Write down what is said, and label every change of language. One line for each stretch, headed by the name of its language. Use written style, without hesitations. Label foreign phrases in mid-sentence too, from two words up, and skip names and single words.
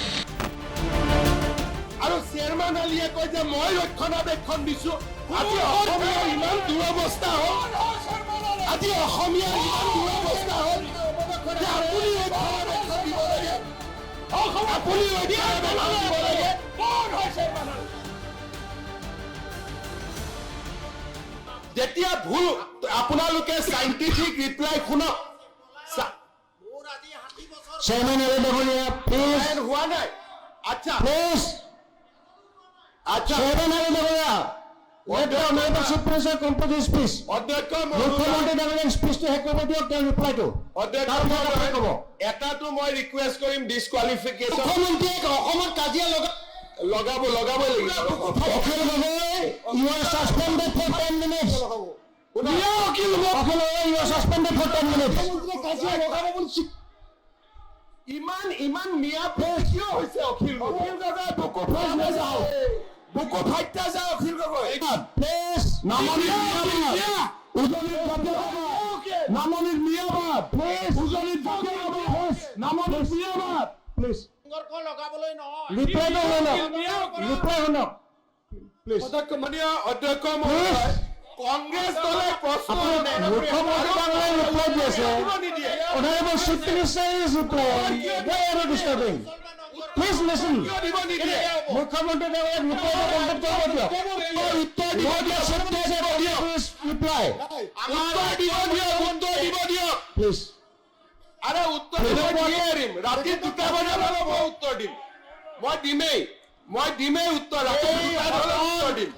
Assamese: আৰু চেয়াৰমেন আলীয়ে কয় যে মই ৰক্ষণাবেক্ষণ দিছো আজি অসমীয়াৰ ইমান দুৰৱস্থা হ'ল আজি অসমীয়াৰ ইমান দুৰৱস্থা হ'ল যে আপুনি ৰক্ষণাবেক্ষণ দিব লাগে আপুনি ৰক্ষণাবেক্ষণ দিব লাগে কোন হয় চেয়াৰমেন আলী যেতিয়া ভুল আপোনালোকে
English: scientific reply
Assamese: শুনক চেয়াৰমেন আলী ডাঙৰীয়া প্লিজ হোৱা নাই আচ্ছা প্লিজ চেয়াৰমেন আলী ডাঙৰীয়া
English: let the honorable chief minister complete his speech
Assamese: অধ্যক্ষ মুখ্যমন্ত্ৰী ডাঙৰীয়াৰ স্পীচটো শেষ কৰিব দিয়ক তেওঁৰ ৰিপ্লাইটো এটাটো মই ৰিকুৱেষ্ট কৰিম ডিছকুৱালিফিকেশ্যন মুখ্যমন্ত্ৰীয়ে অসমত কাজিয়া লগাবই লাগিব অখিল গগৈ
English: you are suspended for 10 minutes
Assamese: অখিল গগৈ
English: you are suspended for 10 minutes
Assamese: কাজিয়া লগাব বুলি ইমান মিয়া কিয় হৈছে অখিল গগৈ বুকু ফাইটা যাওক বুকু ফাইটা যাওক অখিল গগৈ প্লিজ নামনিৰ মিয়াবাদ প্লিজ নামনিৰ মিয়াবাদ প্লিজ লগাবলৈ নহয় ৰিপ্লাই শুনক প্লিজ অধ্যক্ষ মহোদয় কংগ্ৰেছ দলে প্ৰশ্ন মুখ্যমন্ত্ৰী ডাঙৰীয়াই ৰিপ্লাই দি আছে
English: honorable chief minister is replying why are you disturbing please listen
Assamese: মুখ্যমন্ত্ৰী ডাঙৰীয়াক ৰিপ্লাই দিব দিয়ক প্লিজ আরে উত্তর দিয়ে দিম রাতি 2টা বজাত মই উত্তর দিম মই দিমেই উত্তর রাতি 2টা বজাত উত্তর দিম